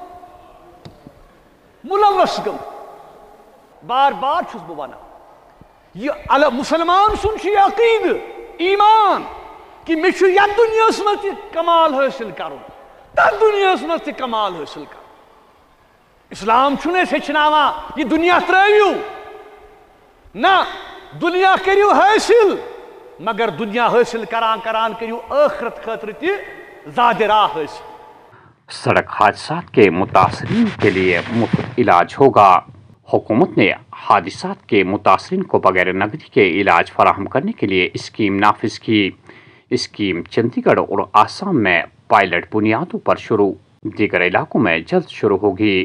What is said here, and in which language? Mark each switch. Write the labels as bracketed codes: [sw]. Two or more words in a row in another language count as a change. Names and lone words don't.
[ks] ملوث گم بار بار چھس بہ ونان یہ مسلمان سن چھ عقید ایمان کہ مے چھ یتھ دنیا مز کمال حاصل کرن تر دنیا مز کمال حاصل کرن اسلام چھنس ہچناوان یہ دنیا ترٲیو نہ دنیا کریو حاصل مگر دنیا حاصل کران کران کریو آخرت خاطر تہ زیادہ راہ حاصل۔ [ur] سڑک حادثات کے متاثرین کے لیے مفت علاج ہوگا۔ حکومت نے حادثات کے متاثرین کو بغیر نقدی کے علاج فراہم کرنے کے لیے اسکیم نافذ کی۔ اسکیم چندی گڑھ اور آسام میں پائلٹ بنیادوں پر شروع، دیگر علاقوں میں جلد شروع ہوگی۔